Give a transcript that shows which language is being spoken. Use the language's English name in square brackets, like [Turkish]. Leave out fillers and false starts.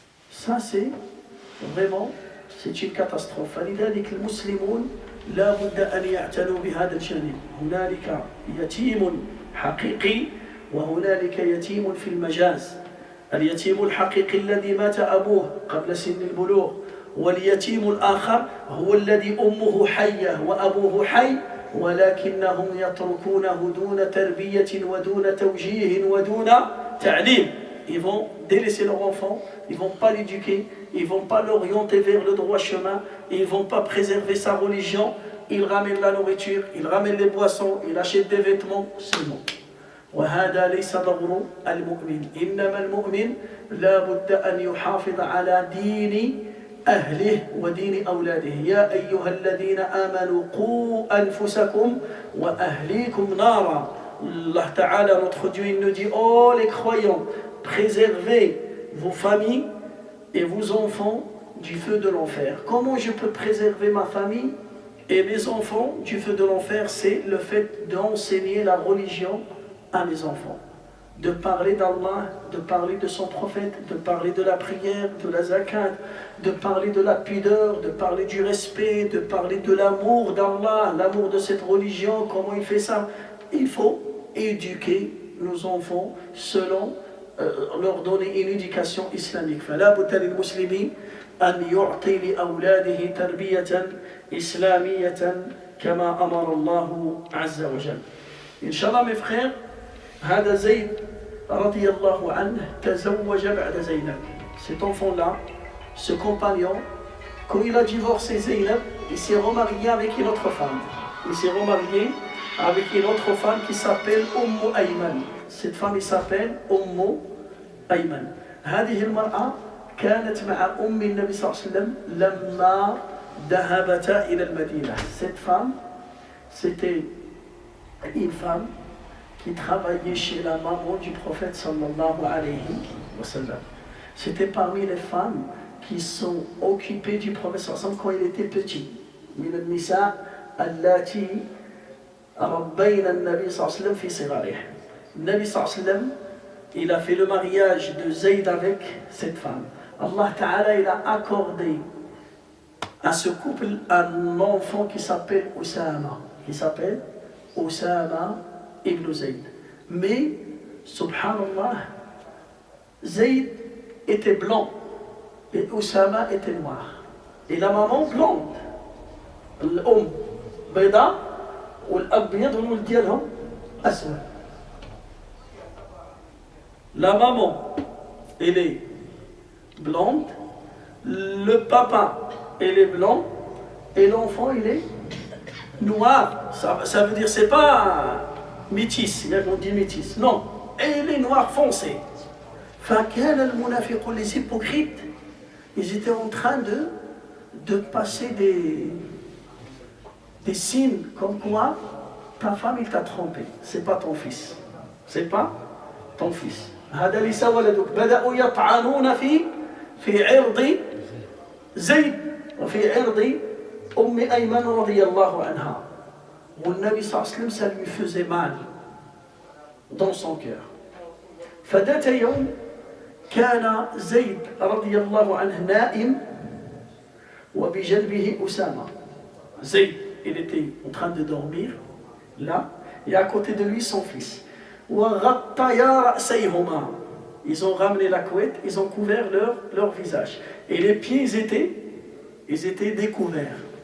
[French] Ça c'est vraiment, c'est une catastrophe. [Arabic] فلذلك المسلمون لا بد أن يعتنوا بهذا الجانب. هنالك يتيم حقيقي وهنالك يتيم في المجاز. اليتيم الحقيقي الذي مات أبوه قبل سن البلوغ، واليتيم الآخر هو الذي أمه حية وأبوه حي ولكنهم يتركونه دون تربية ودون توجيه ودون تعليم. [French] Ils vont délaisser leur enfant, ils ne vont pas l'éduquer, ils ne vont pas l'orienter vers le droit chemin, ils ne vont pas préserver sa religion, ils ramènent la nourriture, ils ramènent les boissons, ils achètent des vêtements, c'est bon. [Arabic] وهذا ليس ضر المؤمن إنما المؤمن لا بد أن يحافظ على دين أهله ودين أولاده يا أيها الذين آمنوا قوا أنفسكم وأهليكم نارا. [French] Allah Ta'ala, notre Dieu, il nous dit oh les croyants, préservez vos familles et vos enfants du feu de l'enfer. Comment je peux préserver ma famille et mes enfants du feu de l'enfer? C'est le fait d'enseigner la religion à mes enfants, de parler d'Allah, de parler de son prophète, de parler de la prière, de la zakat, de parler de la pudeur, de parler du respect, de parler de l'amour d'Allah, l'amour de cette religion, comment il fait ça. Il faut éduquer nos enfants selon leur donner une éducation islamique. [Arabic] فلا بد للمسلمين أن يعطي لأولاده تربية إسلامية كما أمر الله عز وجل. إن شاء الله [French] mes frères, [Arabic] هذا زيد رضي الله عنه تزوج بعد زينب. [French] Cet enfant-là, ce compagnon, quand il a divorcé Zaynab, il s'est remarié avec une autre femme. Il s'est remarié avec une autre femme qui s'appelle Ayman. Cette femme il s'appelle Ayman. [Arabic] هذه المرأة كانت مع النبي صلى الله عليه وسلم لما ذهبتا إلى المدينة. [French] Cette femme, c'était une femme qui travaillait chez la maman du prophète sallallahu alayhi wa sallam. C'était parmi les femmes qui sont occupées du prophète sallallahu alayhi wa sallam quand il était petit. [Arabic] من النساء اللاتي ربينا النبي صلى الله عليه وسلم في صغاره. النبي صلى الله عليه وسلم [French] il a fait le mariage de Zayd avec cette femme. Allah Ta'ala il a accordé à ce couple un enfant qui s'appelle Osama ibn Zayd. Mais, subhanallah, Zayd était blanc et Osama était noir. Et la maman blonde. [Arabic] الأم بيضاء والأبيض والولد ديالهم أسود. [French] La maman, elle est blonde, le papa, elle est blanc, et l'enfant, il est noir. Ça veut dire, c'est pas métis, il y a qu'on dit métis. Non, elle est noire foncée. [Arabic] فكان المنافقون, [French] les hypocrites, ils étaient en train de passer des signes comme quoi ta femme, il t'a trompé. C'est pas ton fils. C'est pas ton fils. [Arabic] هذا ليس ولدك. بدأوا يطعنون في عرض زيد وفي عرض أيمن رضي الله عنها. والنبي صلى الله عليه وسلم, [French] ça lui faisait mal dans son cœur. [Arabic] فذات يوم كان زيد رضي الله عنه نائم وبجنبه أسامة. [French] Zayd, il était en train de dormir là, et à côté de lui son fils. Ils ont ramené la couette, ils ont couvert leur visage. Et les pieds, ils étaient découverts.